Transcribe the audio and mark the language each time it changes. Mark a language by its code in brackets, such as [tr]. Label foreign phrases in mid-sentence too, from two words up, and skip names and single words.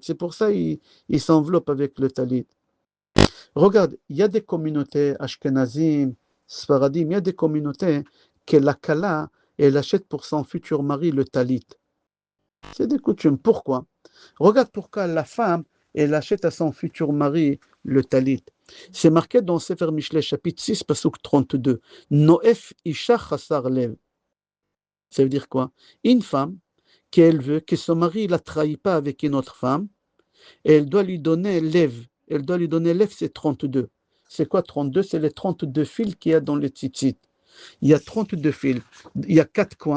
[fr] C'est pour ça il s'enveloppe avec le talit. Regarde, il y a des communautés [he] אשכנזים, ספרדים, [fr] il y a des communautés que la kala, elle achète pour son futur mari le talit. C'est des coutumes. Pourquoi? Regarde pourquoi la femme, elle achète à son futur mari le talit. C'est marqué dans Sefer Mishlei, chapitre 6, pasuk 32. [he] נואף אשה חסר לב. [fr] Ça veut dire quoi? Une femme, qu'elle veut que son mari ne la trahit pas avec une autre femme, et elle doit lui donner lev. Elle doit lui donner lev, c'est 32. C'est quoi 32? C'est les 32 fils qu'il y a dans le tzitzit. Il y a 32 fils. Il y a 4 coins.